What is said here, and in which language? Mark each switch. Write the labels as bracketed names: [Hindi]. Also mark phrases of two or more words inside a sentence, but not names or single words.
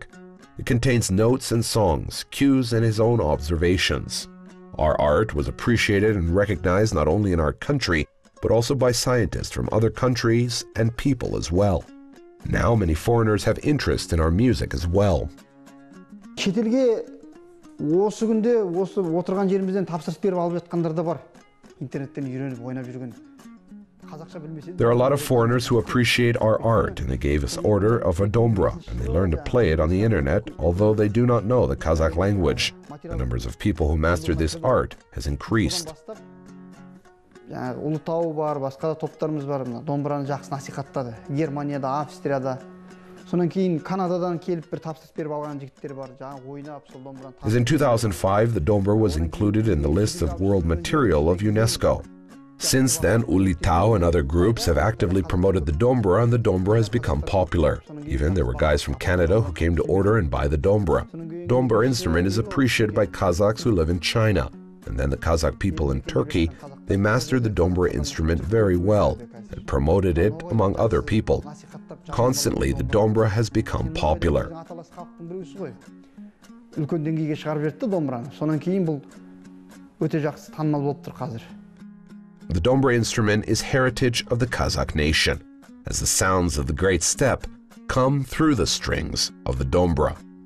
[English] It contains notes and songs, cues, and his own observations. Our art was appreciated and recognized not only in our country, but also by scientists from other countries and people as well. Now many foreigners have interest in our music as well. [Kazakh] Шетелге осы күнде осы отырған жерімізден тапсырыс беріп алып жатқандар да бар. Интернеттен үйреніп ойнап жүрген. [English] There are a lot of foreigners who appreciate our art, and they gave us order of a dombra, and they learned to play it on the internet, although they do not know the Kazakh language. The numbers of people who master this art has increased. [Kazakh] Ұлытау бар, басқа да топтарымыз бар, домбыраны жақсы насихаттады. Германияда, Австрияда, Сонан кейін Канададан келіп бір тапсырыс беріп алған жігіттер бар. Жаңа ойнап сол домбыраны. [English] As in 2005, the dombra was included in the list of World Material of UNESCO. Since then, Uli Tao and other groups have actively promoted the dombra, and the dombra has become popular. Even there were guys from Canada who came to order and buy the dombra. Dombra instrument is appreciated by Kazakhs who live in China. And then the Kazakh people in Turkey, they mastered the dombra instrument very well and promoted it among other people. Constantly, the dombra has become popular. [Kazakh] Үлкен деңгейге шығарып жіберді домбыраны. Сонан кейін бұл өте жақсы танымал болып тұр қазір. [English] The dombra instrument is heritage of the Kazakh nation, as the sounds of the great steppe come through the strings of the dombra.